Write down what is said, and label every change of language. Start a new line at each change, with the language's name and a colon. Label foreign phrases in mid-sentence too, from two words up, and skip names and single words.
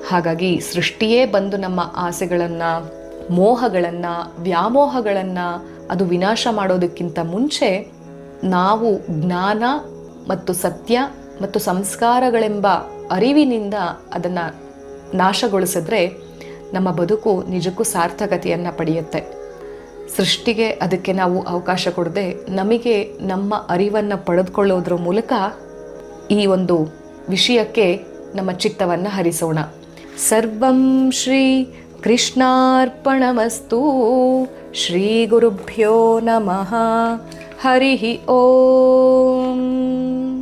Kannada: ಹಾಗಾಗಿ ಸೃಷ್ಟಿಯೇ ಬಂದು ನಮ್ಮ ಆಸೆಗಳನ್ನು, ಮೋಹಗಳನ್ನು, ವ್ಯಾಮೋಹಗಳನ್ನು ಅದು ವಿನಾಶ ಮಾಡೋದಕ್ಕಿಂತ ಮುಂಚೆ ನಾವು ಜ್ಞಾನ ಮತ್ತು ಸತ್ಯ ಮತ್ತು ಸಂಸ್ಕಾರಗಳೆಂಬ ಅರಿವಿನಿಂದ ಅದನ್ನು ನಾಶಗೊಳಿಸಿದ್ರೆ ನಮ್ಮ ಬದುಕು ನಿಜಕ್ಕೂ ಸಾರ್ಥಕತೆಯನ್ನು ಪಡೆಯುತ್ತೆ. ಸೃಷ್ಟಿಗೆ ಅದಕ್ಕೆ ನಾವು ಅವಕಾಶ ಕೊಡದೆ ನಮಗೆ ನಮ್ಮ ಅರಿವನ್ನು ಪಡೆದುಕೊಳ್ಳೋದ್ರ ಮೂಲಕ ಈ ಒಂದು ವಿಷಯಕ್ಕೆ ನಮ್ಮ ಚಿತ್ತವನ್ನು ಹರಿಸೋಣ.
Sanskrit: ಸರ್ವಂ ಶ್ರೀ ಕೃಷ್ಣಾರ್ಪಣಮಸ್ತು. ಶ್ರೀ ಗುರುಭ್ಯೋ ನಮಃ. ಹರಿ ಓಂ.